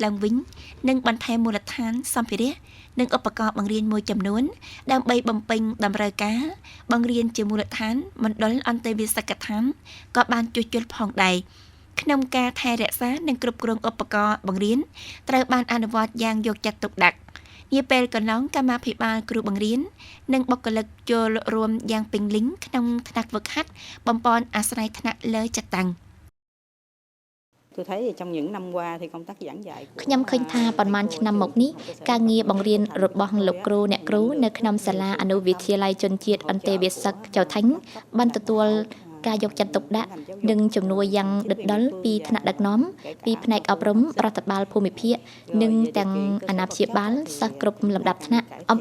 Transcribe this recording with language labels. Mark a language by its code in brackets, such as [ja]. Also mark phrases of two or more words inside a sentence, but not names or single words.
[km] ឡើងវិញ និងបន្ថែមមូលដ្ឋានសម្ភារៈ និងឧបករណ៍បង្រៀនមួយចំនួន ដើម្បីបំពេញតម្រូវការបង្រៀនជាមូលដ្ឋានមណ្ឌលអន្តេវាសិកដ្ឋានក៏បានជួសជុលផងដែរ ក្នុងការថែរក្សានិងគ្រប់គ្រងឧបករណ៍បង្រៀនត្រូវបានអនុវត្តយ៉ាងយកចិត្តទុកដាក់ នាពេលកន្លងកម្មាភិបាលគ្រូបង្រៀននិងបុគ្គលិកចូលរួមយ៉ាងពេញលេញក្នុងថ្នាក់ហ្វឹកហាត់បំពន់អាស្រ័យថ្នាក់លើចិត្តតាំង [vi] Tôi thấy thì trong những năm qua thì công tác giảng dạy [km] ខ្ញុំឃើញថាប៉ុន្មានឆ្នាំមកនេះការងារបង្រៀនរបស់លោកគ្រូអ្នកគ្រូនៅក្នុងសាលាអនុវិទ្យាល័យជនជាតិអន្តេវាសិកចៅថៃបានទទួលការយកចិត្តទុកដាក់និងជំ នួយយ៉ាងដិតដល់ពីថ្នាក់ដឹកនាំពីផ្នែកអប់រំរដ្ឋបាលភូមិភាគនិងទាំងអាណាព្យាបាលសិស្សគ្រប់លំដាប់ថ្នាក់អំ